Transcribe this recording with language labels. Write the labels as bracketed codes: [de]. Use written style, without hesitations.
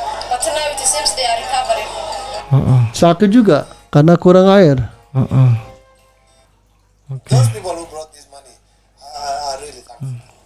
[en] But now it seems they are recovering. [id] Sakit juga karena kurang air. [en] Those people who brought this money are really thankful.